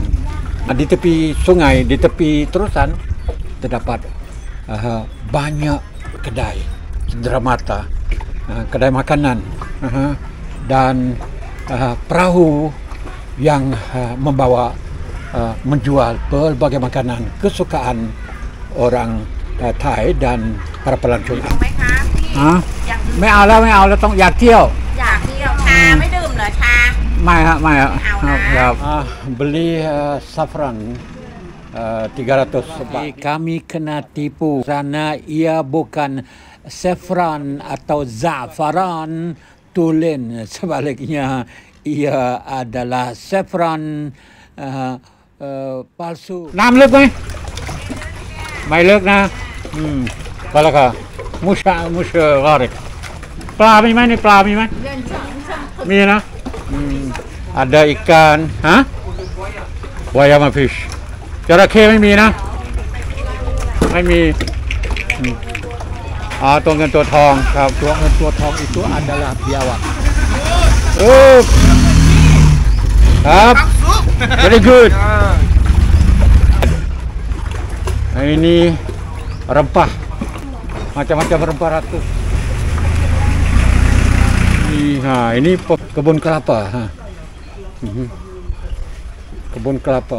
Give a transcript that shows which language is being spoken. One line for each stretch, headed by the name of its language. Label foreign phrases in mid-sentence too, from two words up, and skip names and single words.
Malay: Di tepi sungai, di tepi terusan terdapat banyak kedai cenderamata, kedai makanan, dan perahu yang membawa menjual berbagai makanan kesukaan orang Thai dan para pelancong.
Thai: ไหมคะพี่อยาก ไม่เอาแล้วต้องอยากเที่ยว อยากเที่ยวชาไม่ดื่มเหรอชา ไม่ฮะ เอานะ
Malay: ครับ beli saffron 300 baht. Kami kena tipu karena ia bukan saffron atau za'faran, tulen. Sebaliknya ia adalah saffron palsu.
Thai: น้ำลึกไหมไม่ลึกนะก็แล้วก็มุชกอริกปลามีไหมในปลามีไหมมีนะ
Malay: ada ikan buaya sama fish
Thai: จระเข้ไม่มีนะไม่มี ตัวเงินตัวทองครับตัวเงินตัวทอง
Malay: itu adalah biawak ครับ
English: very good
Malay: ini rempah macam-macam rempah ratus ini kebun kelapa kebun kelapa.